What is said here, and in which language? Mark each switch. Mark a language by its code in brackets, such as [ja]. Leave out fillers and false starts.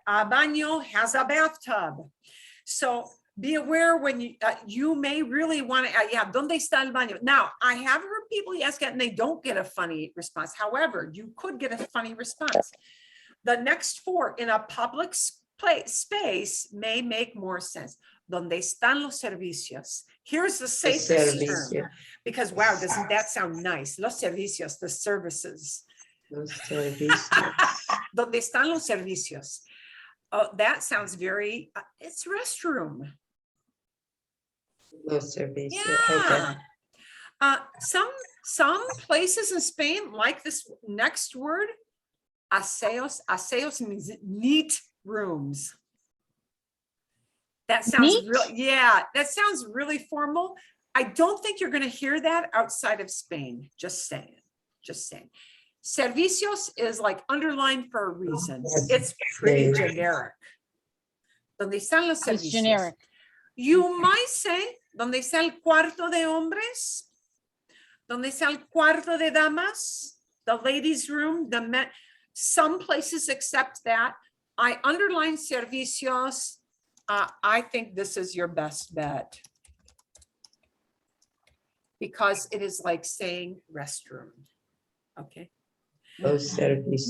[en] A baño has a bathtub. So be aware when you may really want to, yeah, [es] ¿dónde está el baño? [en] Now, I have heard people ask it and they don't get a funny response. However, you could get a funny response. The next four in a public space may make more sense. [es] ¿Dónde están los servicios? [en] Here's the safest [es] servicios. [en] term, because wow, doesn't that sound nice? [es] Los servicios, [en] the services. [es] Los servicios. ¿Dónde están los servicios? [en] Oh, that sounds very, it's restroom. [es] Los servicios. Okay. [en] Yeah. Some places in Spain like this next word, aseos. Aseos means neat rooms. That sounds Neat? really, yeah, that sounds really formal. I don't think you're going to hear that outside of Spain. Just saying, just saying. Servicios is like underlined for a reason. It's pretty generic. [es] Donde están los [en] It's [es] servicios? [en] generic. You might say, [es] ¿dónde está el cuarto de hombres? ¿Dónde está el cuarto de damas? [en] The ladies' room, the men. Some places accept that. I underline servicios. I think this is your best bet. Because it is like saying restroom. Okay. [es] Los servicios.